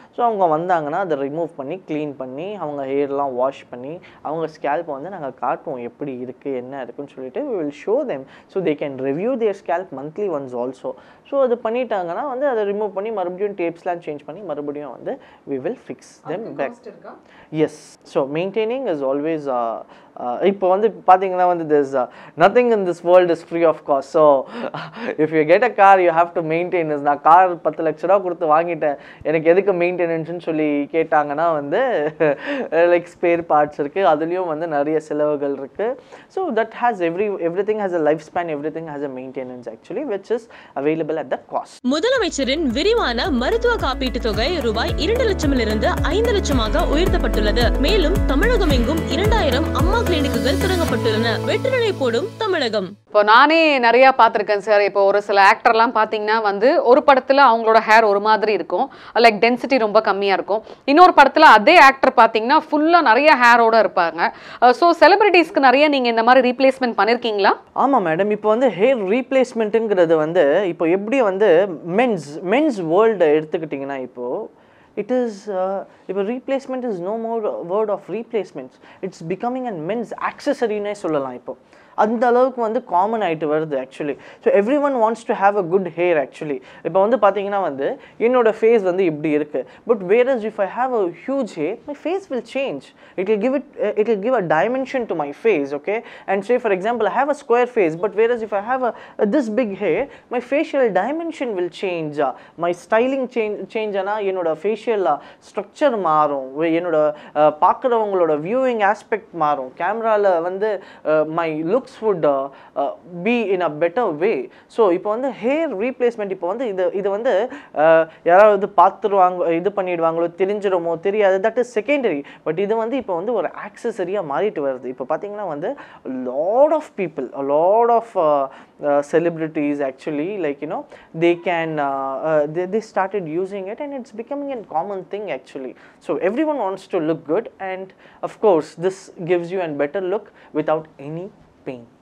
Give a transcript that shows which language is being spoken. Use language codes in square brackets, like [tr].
[ta] So அவங்க வந்தாங்கன்னா அதை ரிமூவ் பண்ணி க்ளீன் பண்ணி அவங்க ஹேர்லாம் வாஷ் பண்ணி அவங்க ஸ்கேல்ப்பை வந்து நாங்கள் காட்டுவோம் எப்படி இருக்குது என்ன இருக்குன்னு சொல்லிட்டு [en] we will show them so they can review their scalp monthly once also. [ta] So அது பண்ணிட்டாங்கன்னா வந்து அதை ரிமூவ் பண்ணி மறுபடியும் டேப்ஸ்லாம் சேஞ்ச் பண்ணி மறுபடியும் வந்து [en] we will fix them back. Yes, so maintaining is always [ta] இப்போ வந்து பார்த்தீங்கன்னா வந்து [en] there's nothing in this world is free of cost. So if you get a car you have to maintain this. [ta] நான் car 10 லட்ச ரூபா கொடுத்து வாங்கிட்டேன், எனக்கு எதுக்கு மெயின்டெனன்ஸ்னு சொல்லி கேட்டாங்கன்னா வந்து லைக் ஸ்பேர் பார்ட்ஸ் இருக்குது, அதுலேயும் வந்து நிறைய செலவுகள் இருக்குது. [en] So that has everything has a lifespan, everything has a maintenance actually which is available at that cost. [ta] முதலமைச்சரின் விரிவான மருத்துவ காப்பீட்டு தொகை ரூபாய் 2 லட்சமிலிருந்து 5 லட்சமாக உயர்த்தப்பட்டுள்ளது. மேலும் தமிழகம் எங்கும் 2000 அம்மா கிளினிக்குகள் தொடங்கப்பட்டுள்ளன. வெற்றிநடை போடும் தமிழகம். இப்போ நானே நிறைய பார்த்துருக்கேன் சார். இப்போ ஒரு சில ஆக்டர்லாம் பார்த்தீங்கன்னா வந்து ஒரு படத்தில் அவங்களோட ஹேர் ஒரு மாதிரி இருக்கும், லைக் டென்சிட்டி ரொம்ப கம்மியாக இருக்கும். இன்னொரு படத்தில் அதே ஆக்டர் பார்த்தீங்கன்னா ஃபுல்லாக நிறைய ஹேரோட இருப்பாங்க. ஸோ செலிபிரிட்டிஸ்க்கு நிறைய நீங்கள் இந்த மாதிரி ரீப்ளேஸ்மெண்ட் பண்ணியிருக்கீங்களா? ஆமாம் மேடம், இப்போ வந்து ஹேர் ரீப்ளேஸ்மெண்ட்டுங்கிறது வந்து இப்போ எப்படி வந்து மென்ஸ் வேர்ல்டு எடுத்துக்கிட்டிங்கன்னா இப்போது it is இப்போ [en] replacement is no more word of replacements, it's becoming a men's accessory [ta] னே சொல்லலாம். இப்போ அந்த அளவுக்கு வந்து காமன் ஆகிட்டு வருது actually. [en] So everyone wants to have a good hair actually. [ta] இப்போ வந்து பார்த்தீங்கன்னா வந்து என்னோட ஃபேஸ் வந்து இப்படி இருக்குது, [en] But whereas if I have a huge hair my face will change. It will give a dimension to my face, okay? And say for example I have a square face, but whereas if I have this big hair my facial dimension will change, my styling change [ta] ஆனா என்னோட facial structure மாறும், என்னோட பார்க்குறவங்களோட viewing aspect மாறும், கேமராவில் வந்து [en] my look looks would be in a better way. [ta] So இப்போ வந்து hair replacement இப்போ வந்து இது வந்து யாராவது பார்த்துருவாங்க இது பண்ணிடுவாங்களோ தெரிஞ்சிருமோ தெரியாது, [en] that is secondary. [ta] பட் இது வந்து இப்போ வந்து ஒரு ஆக்சசரியாக மாறிட்டு வருது. இப்போ பார்த்தீங்கன்னா வந்து [en] lot of people, a lot of celebrities actually, like you know, they can they started using it and it's becoming a common thing actually. So everyone wants to look good, and of course this gives you a better look without any pain.